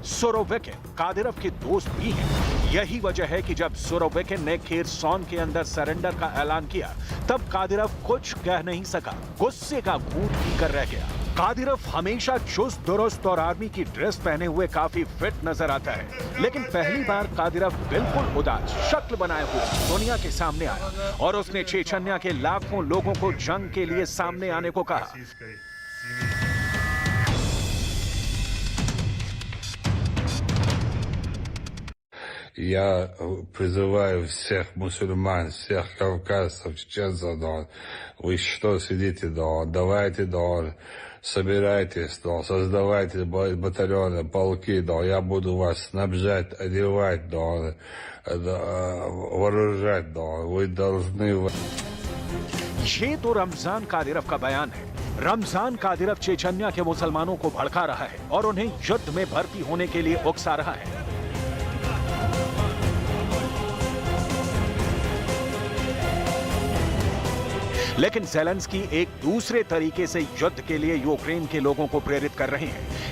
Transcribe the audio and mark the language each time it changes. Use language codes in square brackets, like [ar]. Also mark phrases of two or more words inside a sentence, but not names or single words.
[hi] सुरोविकिन कादिरव के दोस्त भी हैं। यही वजह है कि जब सुरोविकिन ने खेरसॉन के अंदर सरेंडर का ऐलान किया, तब कादिरव कुछ कह नहीं सका, गुस्से का घूंट पीकर रह गया। कादिरव हमेशा चुस्त दुरुस्त और आर्मी की ड्रेस पहने हुए काफी फिट नजर आता है, लेकिन पहली बार कादिरव बिल्कुल उदास शक्ल बनाए हुए दुनिया के सामने आया और उसने चेचन्या के लाखों लोगों को जंग के लिए सामने आने को कहा। [ru] Я призываю всех мусульман, всех кавказцев, чеченцев, вы что сидите, давайте, собирайтесь, создавайте батальоны, полки, я буду вас снабжать, одевать, вооружать, вы должны... [hi] ये तो रमजान कादिरव का बयान है। रमजान कादिरव चेचन्या के मुसलमानों को भड़का रहा है और उन्हें युद्ध में भर्ती होने के लिए उकसा रहा है। लेकिन ज़ेलेंस्की एक दूसरे तरीके से युद्ध के लिए यूक्रेन के लोगों को प्रेरित कर रहे हैं।